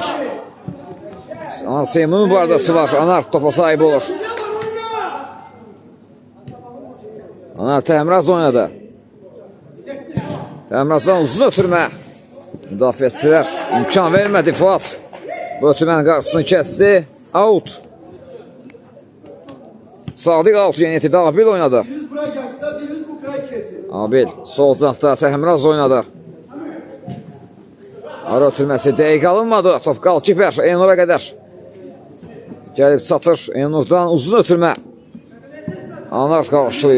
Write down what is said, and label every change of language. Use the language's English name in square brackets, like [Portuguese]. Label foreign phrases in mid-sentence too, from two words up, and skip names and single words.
[Azerbaijani] Anar Seymur'un mübarizəsi var. Anar topa sahib olur. Anar Təmraz oynadı. Təmrazdan uzun ötürmə. Müdafiəçilər imkan vermədi. Fuat bu ötürmənin qarşısını kəsdi. Out. Sadiq out yeniyyəti Habil oynadı. Habil sol cantda Təmraz oynadı. Ara ötürməsi dəqiq alınmadı. Top qalkiper Elnur'a qədər gəlib çatır. Elnur'dan uzun ötürmə. Anar qarşılayır.